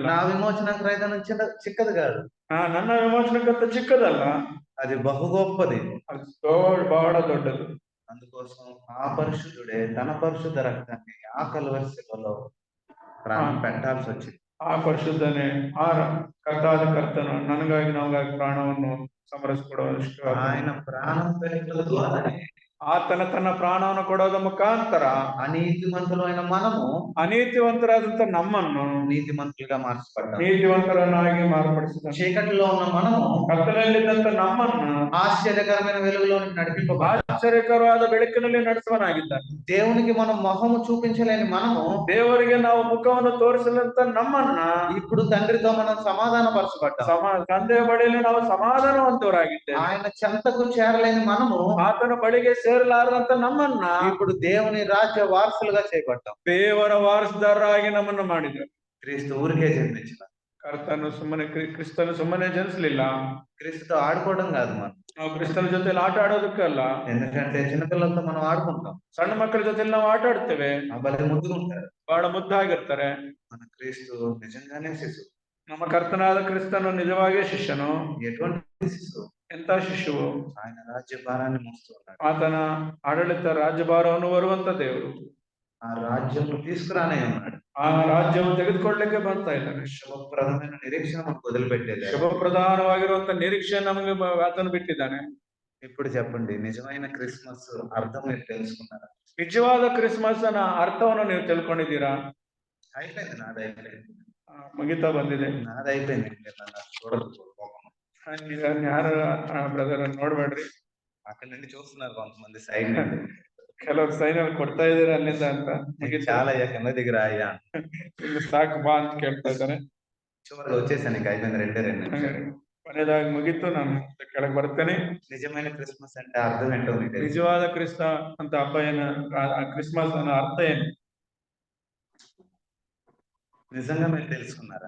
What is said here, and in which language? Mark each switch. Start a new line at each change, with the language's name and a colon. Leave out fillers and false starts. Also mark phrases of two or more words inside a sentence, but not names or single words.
Telugu: నా విమోచన క్రయధనం చిక్కది కాదు.
Kannada: ನನ್ನ ವಿಮೋಚನಕ್ಕಂತ ಚಿಕ್ಕದಲ್ಲ,
Telugu: అది బహు గొప్పది.
Kannada: ಅದು ಬಹಳ ದೊಡ್ಡದು.
Telugu: అందుకోసం ఆ పరిశుద్ధుడే తన పరిశుద్ధ రక్తాన్ని ఆ కలువరి శిలలో ప్రాణం పెట్టాల్సి వచ్చింది.
Kannada: ಆ ಪರಿಶುದ್ಧನೇ ಆ ಕರ್ತಾದ ಕರ್ತನು ನನಗಾಗಿ ನಮಗಾಗಿ ಪ್ರಾಣವನ್ನು ಸಮರ್ಪಿಸಿಕೊಡುವಷ್ಟು
Telugu: ఆయన ప్రాణం పెట్టడం ద్వారానే
Kannada: ಆತನ ತನ್ನ ಪ್ರಾಣವನ್ನು ಕೊಡೋದ ಮುಖಾಂತರ
Telugu: అనీతిమంతులైన మనము
Kannada: ಅನೀತಿವಂತರಾದಂತ ನಮ್ಮನ್ನು
Telugu: నీతిమంతులుగా మార్చబడ్డాము.
Kannada: ನೀತಿವಂತರನ್ನಾಗಿ ಮಾರ್ಪಡಿಸಿದ
Telugu: చీకటిలో ఉన్న మనము
Kannada: ಕತ್ತಲಲ್ಲಿದ್ದಂತ ನಮ್ಮನ್ನು
Telugu: ఆశ్చర్యకరమైన వెలుగులోనికి నడిపింపబడ్డాము.
Kannada: ಆಶ್ಚರ್ಯಕರವಾದ ಬೆಳಕಿನಲ್ಲಿ ನಡೆಸುವನಾಗಿದ್ದಾನೆ.
Telugu: దేవునికి మనం మొహము చూపించలేని మనము
Kannada: ದೇವರಿಗೆ ನಾವು ಮುಖವನ್ನು ತೋರಿಸಲಂತ ನಮ್ಮನ್ನ
Telugu: ఇప్పుడు తండ్రితో మనం సమాధాన పరచబడ్డాము.
Kannada: ತಂದೆಯ ಬಳಿಯಲ್ಲಿ ನಾವು ಸಮಾಧಾನವಂತವರಾಗಿದ್ದೇವೆ.
Telugu: ఆయన చెంతకు చేరలేని మనము
Kannada: ಆತನ ಬಳಿಗೆ ಸೇರಲಾರದಂತ ನಮ್ಮನ್ನ
Telugu: ఇప్పుడు దేవుని రాజ్య వారసులుగా చేయబడ్డాం.
Kannada: ದೇವರ ವಾರಸುದಾರರಾಗಿ ನಮ್ಮನ್ನು ಮಾಡಿದರು.
Telugu: క్రీస్తు ఊరికే జన్మించిన
Kannada: ಕ್ರಿಸ್ತನು ಸುಮ್ಮನೆ ಜನಿಸಲಿಲ್ಲ.
Telugu: క్రీస్తుతో ఆడుకోవడం కాదు మనం.
Kannada: ನಾವು ಕ್ರಿಸ್ತನ ಜೊತೆಲಿ ಆಟ ಆಡೋದಕ್ಕಲ್ಲ.
Telugu: ఎందుకంటే చిన్నపిల్లలతో మనం ఆడుకుంటాం.
Kannada: ಸಣ್ಣ ಮಕ್ಕಳ ಜೊತೆಲಿ ನಾವು ಆಟ ಆಡ್ತೇವೆ.
Telugu: భలే ముద్దుగా ఉంటారు.
Kannada: ಬಹಳ ಮುದ್ದಾಗಿರ್ತಾರೆ.
Telugu: మన క్రీస్తు నిజంగానే శిశువు.
Kannada: ನಮ್ಮ ಕರ್ತನಾದ ಕ್ರಿಸ್ತನು ನಿಜವಾಗಿಯೇ ಶಿಷ್ಯನು.
Telugu: ఎటువంటి శిశువు?
Kannada: ಎಂತ ಶಿಶುವು?
Telugu: ఆయన రాజ్యభారాన్ని మోస్తూ ఉన్నాడు.
Kannada: ಆತನ ಆಡಳಿತ ರಾಜ್ಯಭಾರವನ್ನು ಹೊರುವಂತ ದೇವರು.
Telugu: ఆ రాజ్యం తీసుకురానే ఉన్నాడు.
Kannada: ಆ ರಾಜ್ಯವನ್ನು ತೆಗೆದುಕೊಳ್ಳಲಿಕ್ಕೆ ಬರ್ತಾ ಇದ್ದಾನೆ.
Telugu: శుభప్రదమైన నిరీక్షణ మనకు వదిలిపెట్టేది.
Kannada: ಶುಭಪ್ರಧಾನವಾಗಿರುವಂತ ನಿರೀಕ್ಷೆ ನಮಗೆ ಆತನು ಬಿಟ್ಟಿದ್ದಾನೆ.
Telugu: ఇప్పుడు చెప్పండి, నిజమైన క్రిస్మస్ అర్థం మీరు తెలుసుకున్నారా?
Kannada: ನಿಜವಾದ ಕ್ರಿಸ್ಮಸ್ ನ ಅರ್ಥವನ್ನು ನೀವು ತಿಳ್ಕೊಂಡಿದ್ದೀರಾ?
Telugu: అయిపోయింది, నాది అయిపోయింది.
Kannada: ಮುಗಿತಾ ಬಂದಿದೆ.
Telugu: నాది అయిపోయింది. చూడదు
Kannada: ಯಾರು ಬ್ರದರ್ ನೋಡ್ಬೇಡ್ರಿ,
Telugu: అక్కడి నుండి చూస్తున్నారు కొంతమంది సైడ్ నుండి.
Kannada: ಕೆಲವ್ರು ಸೈನ್ ಕೊಡ್ತಾ ಇದಾರೆ ಅಲ್ಲಿಂದ ಅಂತ.
Telugu: చాలా కింద దిగిర అయ్యా
Kannada: ಇಲ್ಲಿ ಸಾಕು ಬಾ ಅಂತ ಕೇಳ್ತಾ ಇದ್ದಾರೆ.
Telugu: చివరికి వచ్చేసాను, ఇంకా అయిపోయింది. రెండే నిమిషాలు.
Kannada: ಕೊನೆಯದಾಗಿ ಮುಗಿತು, ನಾನು ಕೆಳಗೆ ಬರ್ತೇನೆ.
Telugu: నిజమైన క్రిస్మస్ అంటే అర్థం ఏంటో మీకు తెలుసు?
Kannada: ನಿಜವಾದ ಕ್ರಿಸ್ತ ಅಂತ ಹಬ್ಬ ಏನು, ಕ್ರಿಸ್ಮಸ್ ಅನ್ನ ಅರ್ಥ ಏನು
Telugu: నిజంగా మీరు తెలుసుకున్నారా?